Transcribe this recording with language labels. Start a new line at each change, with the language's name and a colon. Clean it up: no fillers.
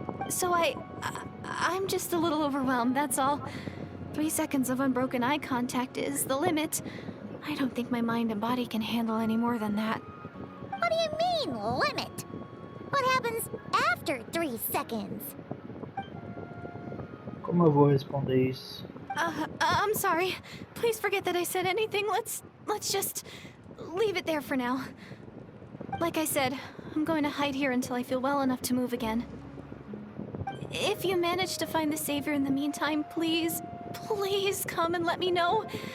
English: So I'm just a little overwhelmed, that's all. 3 seconds of unbroken eye contact is the limit. I don't think my mind and body can handle any more than that. What do you mean, limit? What happens after 3 seconds?
Portuguese: Como eu vou responder isso?
English: I'm sorry. Please forget that I said anything. Let's let's just leave it there for now. Like I said, I'm going to hide here until I feel well enough to move again. If you manage to find the Savior in the meantime, please come and let me know.